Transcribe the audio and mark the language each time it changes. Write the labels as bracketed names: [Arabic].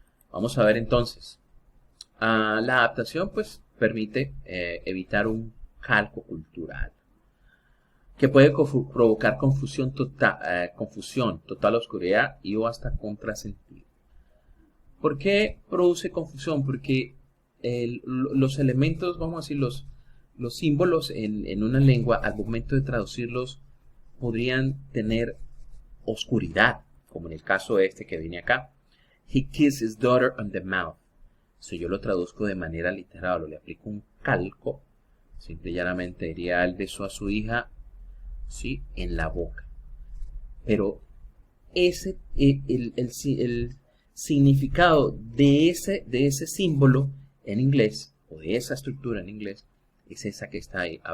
[Spanish] Vamos a ver entonces. La adaptación pues permite evitar un calco cultural que puede provocar confusión total oscuridad y o hasta contrasentido. ¿Por qué produce confusión? Porque los elementos, vamos a decir, los símbolos en una lengua, al momento de traducirlos, podrían tener oscuridad, como en el caso este que viene acá. [English] He kissed his daughter on the mouth. [Spanish] Si yo lo traduzco de manera literal o le aplico un calco, simple y llanamente diría él besó a su hija, sí, en la boca. Pero ese, el significado de ese símbolo en inglés, o de esa estructura en inglés, es esa que está ahí.